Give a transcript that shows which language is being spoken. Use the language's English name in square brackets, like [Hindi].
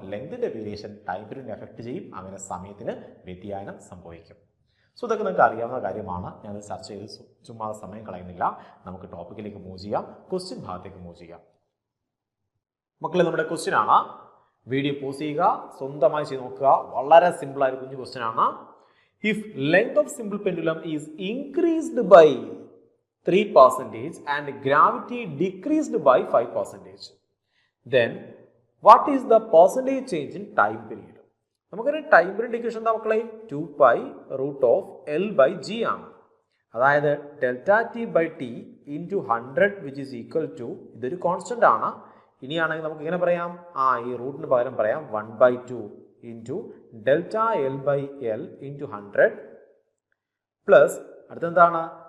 [Malayalam] ലെങ്തിന്റെ variation time പീരീഡിനെ effect ചെയ്യും. അങ്ങനെ സമയത്തിന് വ്യതിയാനം സംഭവിക്കും. സോ ഇതൊക്കെ നിങ്ങൾക്ക് അറിയാവുന്ന കാര്യമാണ്. ഞാനത് ചർച്ച ചെയ്ത് ചുമ്മാ സമയം കളയുന്നില്ല. നമുക്ക് ടോപ്പിക്കിലേക്ക് മൂവ് ചെയ്യാം, ക്വസ്റ്റ്യൻ ഭാഗത്തേക്ക് മൂവ് ചെയ്യാം. മക്കളെ, നമ്മുടെ ക്വസ്റ്റ്യൻ ആണ്. വീഡിയോ പോസ് ചെയ്യുക, സ്വന്തമായി ചെയ്ത് നോക്കുക. വളരെ സിമ്പിൾ ആയ കുഞ്ഞു ക്വസ്റ്റ്യൻ ആണ്. [English] If length of simple pendulum is increased by 3% and gravity decreased by 5%, then what is the percentage change in time period? [Malayalam] നമുക്കൊരു ടൈം പീരീഡ് ഇക്വേഷൻ എന്താ മക്കളെ? 2π√L/g ആണ്. അതായത് delta T by T into 100 which is equal to, ഇതൊരു constant ആണ്. ഇനിയാണെങ്കിൽ നമുക്ക് ഇങ്ങനെ പറയാം, ഈ റൂട്ടിന് പകരം പറയാം 1/2 into delta L/L into 100 plus അടുത്തെന്താണ്?